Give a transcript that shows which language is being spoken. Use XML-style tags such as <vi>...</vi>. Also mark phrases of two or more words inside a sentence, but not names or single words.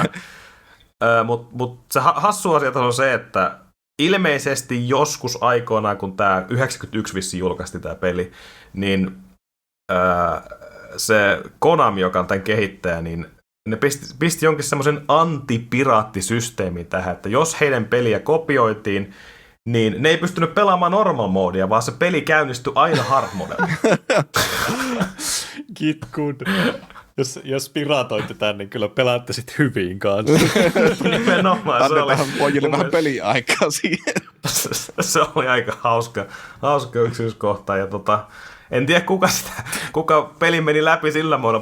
<fi>Mutta se hassu asia on se, että ilmeisesti joskus aikoinaan, kun tämä 91 vissiin julkaisesti tämä peli, niin se Konami, joka on tämän kehittäjä, niin ne pisti jonkin semmoisen antipiraattisysteemin tähän, että jos heidän peliä kopioitiin, niin ne ei pystynyt pelaamaan normal modea, vaan se peli käynnistyi aina hard modella.</fi> <en>Get good.</en> <fi>Jos piratoitte tämän, niin kyllä pelaatte sitten hyvin kanssa. Nimenomaan. Annetaan pojille vähän peliaikaa siihen. Se oli aika hauska yksityiskohta. Ja en tiedä, kuka peli meni läpi sillä muodolla.</fi>